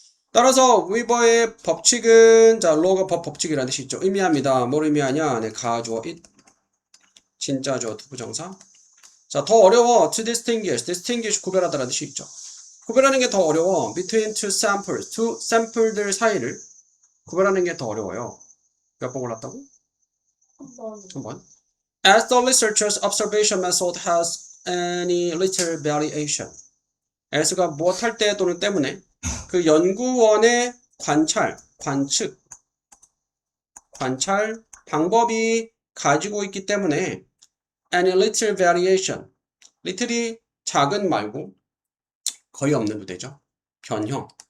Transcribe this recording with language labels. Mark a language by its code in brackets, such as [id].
[ko] 따라서 위버의 법칙은 자 로가 법칙이라는 뜻이 있죠. 의미합니다. 뭘 의미하냐? 네, 가주어 it, 진짜 주어 부정사. 자, 더 어려워. to distinguish 구별하다라는 뜻이 있죠. 구별하는 게 더 어려워. [en] between two samples, [ko] 두 샘플들 사이를 구별하는 게 더 어려워요. 몇 번 골랐다고? 한 번. [en] As the researcher's observation method has any little variation. [ko] as가 무엇할 때 또는 때문에 그 연구원의 관측, 관찰 방법이 가지고 있기 때문에 [en] any little variation. [ko] little이 작은 말고 거의 없는 부대죠. 변형.